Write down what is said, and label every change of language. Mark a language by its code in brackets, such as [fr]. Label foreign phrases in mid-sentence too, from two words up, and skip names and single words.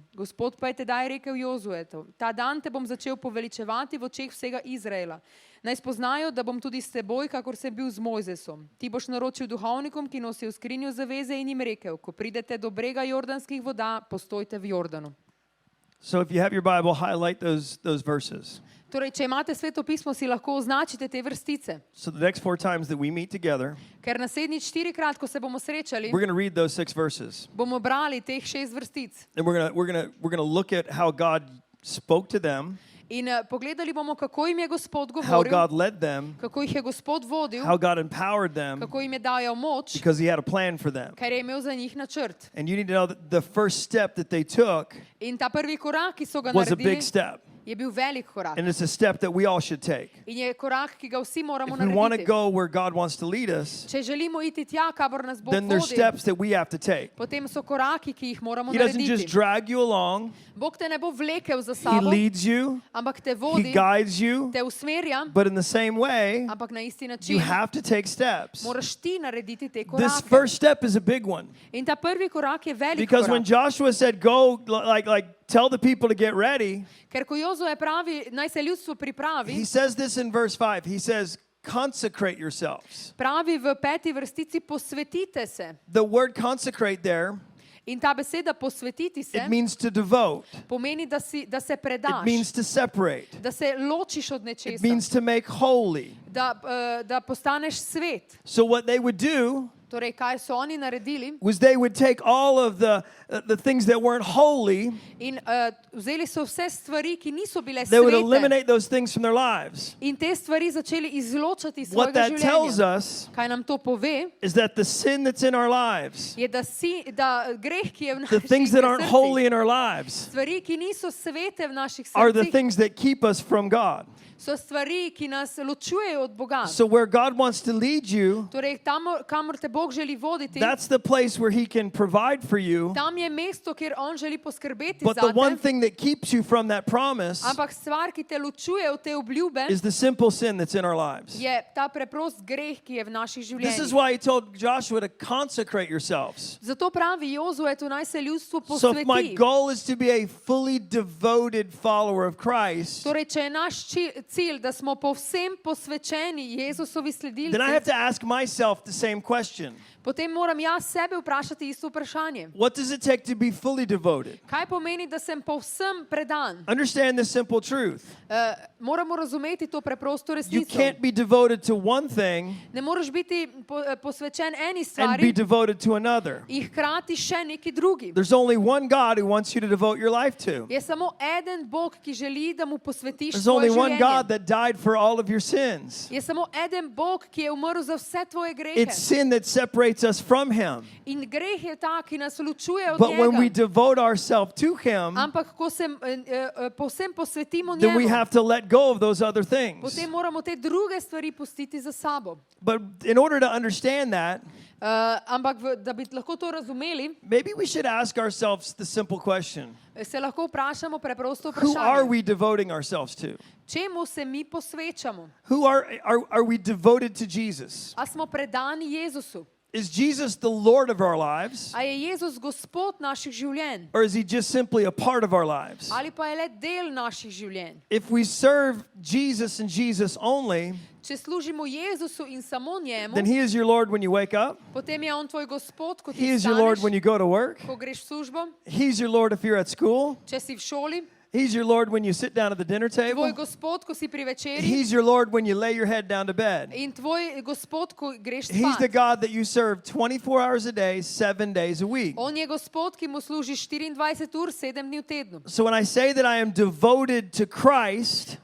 [sl] Gospod pa je tedaj rekel Jozuetu: Ta dan te bom začel poveličevati v očeh vsega Izraela. Naj spoznajo, da bom tudi s teboj, kakor sem bil z Mojzesom. Ti boš naročil duhovnikom, ki nosijo skrinjo zaveze, in jim rekel: Ko pridete do brega jordanskih voda, postojte v Jordanu. [en] So if you have your Bible, highlight those verses. [sl] Torej, če imate Sveto pismo, si lahko označite te vrstice. [en] So the next 4 times that we meet together, [sl] Ker naslednjič 4-krat, ko se bomo srečali, [en] we're going to read those 6 verses. [sl] bomo brali teh 6 vrstic. [en] And we're going to look at how God spoke to them. [sl] In pogledali bomo, kako jim je Gospod [en] how [sl] govoril, [en] God led them, [sl] kako jih je Gospod vodil, [en] how God empowered them, [sl] kako jim je dajal moč, [en] because He had a plan for them. [sl] ker je imel za njih načrt. [en] And you need to know that the first step that they took [sl] In ta prvi korak, ki so ga [en] was a [sl] naredili, [en] big step. [sl] je bil velik korak. [en] And it's a step that we all should take. [sl] In je korak, ki ga vsi moramo [en] If we want to [sl] narediti. [en] go where God wants to lead us, [sl] Če želimo iti tja, kamor nas Bog [en] then there's [sl] vodi, [en] steps that we have to take. [sl] potem so koraki, ki jih moramo [en] He doesn't just [sl] narediti. [en] drag you along. [sl] Bog te ne bo vlekel za [en] He [sl] sabo, [en] leads you, [sl] ampak te [en] He [sl] vodi, [en] guides you, [sl] te usmerja, [en] but in the same way, [sl] ampak na isti [en] you [sl] način [en] have to take steps. [sl] moraš ti narediti te [en] This [sl] korake. [en] first step is a big one. [sl] In ta prvi korak je velik [en] Because when [sl] korak. [en] Joshua said, go, tell the people to get ready, [sl] Ker ko Jozue pravi, naj se ljudstvo [en] he [sl] pripravi, [en] says this in verse 5. He says, consecrate yourselves. [sl] pravi v 5. vrstici, posvetite se. [en] The word consecrate there, [sl] In ta beseda posvetiti se [en] it means to devote. [sl] pomeni, da se [en] It [sl] predaš, [en] means to separate. [sl] da se ločiš od [en] It [sl] nečesa, [en] means to make holy. [sl] da postaneš svet. [en] So what they would do [sl] Torej, kaj so oni naredili? [en] was they would take all of the things that weren't holy, [sl] In vzeli so vse stvari, ki niso bile [en] they would [sl] svete, [en] eliminate those things from their lives. [sl] in te stvari začeli izločati iz [en] What [sl] svojega [en] that tells [sl] življenja. [en] us [sl] Kaj nam to pove? [en] is that the sin that's in our lives, [sl] Je, da greh, ki je v [en] the [sl] naših [en] things that aren't [sl] srcih, [en] holy in our lives, [sl] stvari, ki niso svete v naših [en] are the [sl] srcih, [en] things that keep us from God. [sl] so stvari, ki nas ločujejo od Boga. [en] So where God wants to lead you, [sl] Torej, tam, kamor te Bog želi voditi, [en] that's the place where He can provide for you. [sl] tam je mesto, kjer On želi poskrbeti [en] But the one [sl] zate. [en] thing that keeps you from that promise [sl] Ampak stvar, ki te ločuje od te obljube, [en] is the simple sin that's in our lives. [sl] je ta preprost greh, ki je v naših [en] This is [sl] življenjih. [en] why He told Joshua to consecrate yourselves. [sl] Zato pravi Jozue, tu naj se ljudstvo [en] So if my [sl] posveti. [en] goal is to be a fully devoted follower of Christ, [sl] Torej, če je naš cilj, da smo povsem posvečeni Jezusovi [en] then I have [sl] sledilci, [en] to ask myself the same question. [sl] potem moram jaz sebe vprašati isto vprašanje. [en] What does it take to be fully devoted? [sl] Kaj pomeni, da sem povsem predan? [en] Understand this simple truth. [sl] Moramo razumeti to preprosto [en] You [sl] resnico. [en] can't be devoted to one thing [sl] Ne moreš biti posvečen eni [en] and be [sl] stvari [en] devoted to another. [sl] in hkrati še neki drugi. [en] There's only one God who wants you to devote your life to. [sl] Je samo eden Bog, ki želi, da mu posvetiš [en] There's [sl] svoje [en] only one God [sl] življenje. [en] that died for all of your sins. [sl] Je samo eden Bog, ki je umrl za vse tvoje grehe. [en] It's sin that separates us from Him. [sl] In greh je ta, ki nas ločuje od [en] But when we [sl] njega. [en] devote ourselves to Him, [sl] Ampak ko se povsem posvetimo [en] then we [sl] njemu, [en] have to let go of those other things. [sl] potem moramo te druge stvari pustiti za sabo. [en] But in order to understand that, [sl] Ampak da bi lahko to razumeli, [en] maybe we should ask ourselves the simple question. [sl] se lahko vprašamo preprosto [en] Who are [sl] vprašanje. [en] we devoting ourselves to? [sl] Čemu se mi posvečamo? [en] Who are we devoted to Jesus? [sl] A smo predani Jezusu? [en] Is Jesus the Lord of our lives? [sl] A je Jezus Gospod naših življenj? [en] Or is He just simply a part of our lives? [sl] Ali pa je le del naših življenj? [en] If we serve Jesus and Jesus only, [sl] Če služimo Jezusu in samo njemu, [en] then He is your Lord when you wake up. [sl] potem je on tvoj Gospod, ko [en] He [sl] ti [en] is your Lord [sl] vstaneš, [en] when you go to work. [sl] ko greš v službo, [en] He's your Lord if you're at school. [sl] če si v šoli, [en] He's your Lord when you sit down at the dinner [sl] tvoj [en] table. [sl] Gospod, ko si pri večerji, [en] He's your Lord when you lay your head down to bed. [sl] in tvoj Gospod, ko greš [en] He's the [sl] spat. [en] God that you serve 24 hours a day, 7 days a week. [sl] On je Gospod, ki mu služiš 24 ur, 7 dni v tednu. [en] So when I say that I am devoted to Christ,